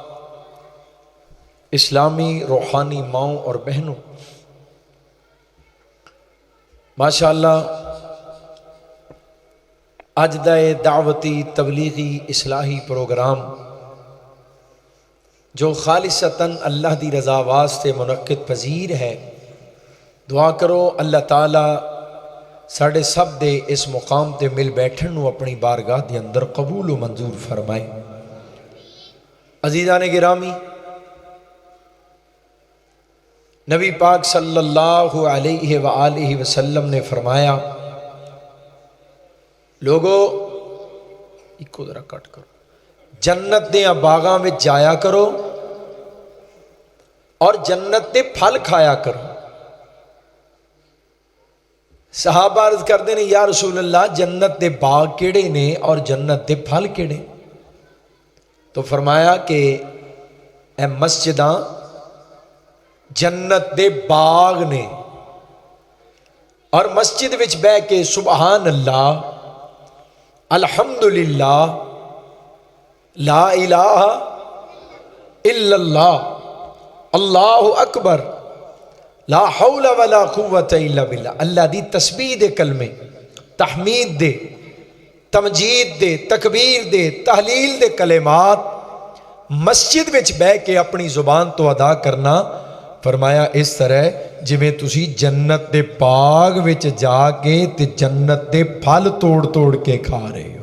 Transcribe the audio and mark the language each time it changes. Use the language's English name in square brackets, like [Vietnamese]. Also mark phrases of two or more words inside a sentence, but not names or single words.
[Punjabi] اسلامی روحانی ماؤں اور بہنو، ماشاءاللہ اج دا ایہہ دعوتی تبلیغی اصلاحی پروگرام جو خالصتاً اللہ دی رضا واسطے منعقد پذیر اے. دعا کرو اللہ تعالیٰ ساڈے سب دے اس مقام تے مل بیٹھن نوں اپنی بارگاہ دے اندر قبول و منظور فرمائے. عزیزان گرامی، نبی پاک [Arabic] صلی اللہ علیہ وآلہ وسلم [Punjabi] نے فرمایا، لوکو اکو ذرا کٹھ کرو، جنت دے باغاں وچ جایا کرو اور جنت دے پھل کھایا کرو. صحابہ عرض کرتے ہیں, [Arabic] يا رسول الله [Punjabi] جنت دے باغ کیہڑے نیں اور جنت دے پھل کیہڑے? تو فرمایا کہ ایہہ مسجداں جنت دے باغ نیں اور مسجد وچ بہہ کے [Arabic] سبحان الله، الحمد لله، لا إله إلا الله، الله أكبر، لا حول ولا قوة إلا بالله, [Punjabi] اللہ دی تسبیح دے کلمے، تحمید دے، تمجید دے، تکبیر دے، تہلیل دے کلمات مسجد وچ بہہ کے اپنی زبان توں ادا کرنا. فرمایا اس طرح جیویں تسی جنت دے باغ وچ جا کے تے جنت دے پھل توڑ توڑ کے کھا رہے ہو.